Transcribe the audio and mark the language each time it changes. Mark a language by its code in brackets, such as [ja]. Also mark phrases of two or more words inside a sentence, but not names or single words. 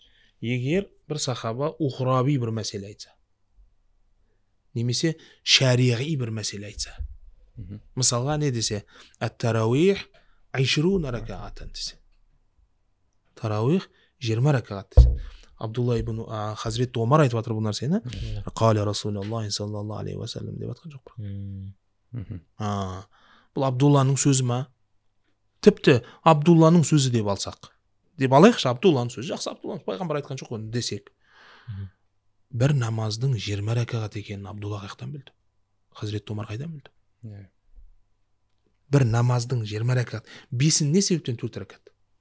[kk] Егер бір сахаба ухраби бір мәселе айтса, немесе шариғи бір мәселе айтса, мысалға не десе, [ar] التراويح 20 ركعة [kk] десе, тарауих 20 ракаат десе. Абдулла ибн Хазрет Омар айтып жатыр бұл нәрсені. [ar] قال رسول الله صلى الله عليه وسلم [kk] деп жатқан жоқ. Бұл Абдулланың сөзі ма? Тіпті Абдулланың сөзі деп алсақ, деп алайықшы, Абдулланың сөзі жақсы, Абдулланың пайғамбар айтқан жоқ оны десек, бір намаздың 20 ракағат екенін Абдулла қаяқтан білді? Хазрет Омар қайдан білді? Бір намаздың 20 ракағат, бесін не себептен 4 ракағат?